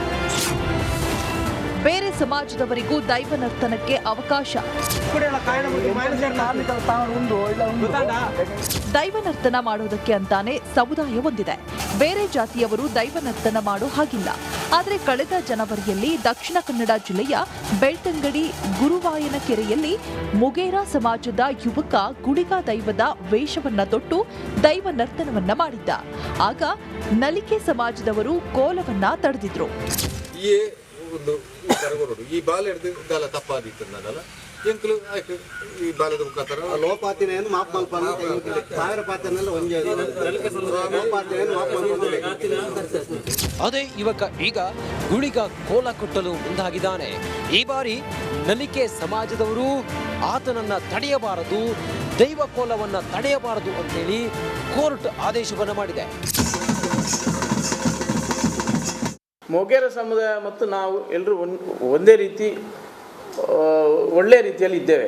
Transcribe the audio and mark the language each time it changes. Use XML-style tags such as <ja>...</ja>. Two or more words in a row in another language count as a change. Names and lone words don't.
<kn>ಬೇರೆ ಸಮಾಜದವರಿಗೂ ದೈವ ನರ್ತನಕ್ಕೆ ಅವಕಾಶ. ದೈವ ನರ್ತನ ಮಾಡೋದಕ್ಕೆ ಅಂತಾನೆ ಸಮುದಾಯ ಹೊಂದಿದೆ. ಬೇರೆ ಜಾತಿಯವರು ದೈವ ನರ್ತನ ಮಾಡೋ ಹಾಗಿಲ್ಲ. ಆದರೆ ಕಳೆದ ಜನವರಿಯಲ್ಲಿ ದಕ್ಷಿಣ ಕನ್ನಡ ಜಿಲ್ಲೆಯ ಬೆಳ್ತಂಗಡಿ ಗುರುವಾಯನ ಕೆರೆಯಲ್ಲಿ ಮುಗೇರ ಸಮಾಜದ ಯುವಕ ಗುಳಿಗ ದೈವದ ವೇಷವನ್ನ ತೊಟ್ಟು ದೈವ ನರ್ತನವನ್ನ ಮಾಡಿದ್ದ. ಆಗ ನಲಿಕೆ ಸಮಾಜದವರು ಕೋಲವನ್ನ ತಡೆದಿದ್ರು.</kn> <tcy>ಒಂದು ಕರಗೋಡು ಈ ಬಾಲ್ ಹಿಡಿದು ದಾಲ ತಪ್ಪಾದಿತ್ತು ನಾನಲ್ಲ ಎಂಕ್ಲು ಆಯ್ತು ಈ ಬಾಲದ ಮುಖಾಂತರ ಲೋಪಾತಿನೇನು ಮಾಪ್ ಮಲ್ಪನ ಸಾವಿರ ಪಾತ್ರನೆಲ್ಲ ಒಂಜೇ ಲೋಪಾತಿನೇನು ಮಾಪ್ ಮಲ್ಪನ.</tcy> <kn>ಅದೇ ಯುವಕ ಈಗ ಗುಳಿಗ ಕೋಲ ಕೊಟ್ಟಲು ಮುಂದಾಗಿದ್ದಾನೆ. ಈ ಬಾರಿ ನಲಿಕೆ ಸಮಾಜದವರು ಆತನನ್ನ ತಡೆಯಬಾರದು, ದೈವ ಕೋಲವನ್ನ ತಡೆಯಬಾರದು ಅಂತೇಳಿ ಕೋರ್ಟ್ ಆದೇಶವನ್ನು ಮಾಡಿದೆ. ಮೊಗೇರ ಸಮುದಾಯ ಮತ್ತು ನಾವು ಎಲ್ಲರೂ ಒಂದೇ ರೀತಿ ಒಳ್ಳೆಯ ರೀತಿಯಲ್ಲಿ ಇದ್ದೇವೆ.</kn>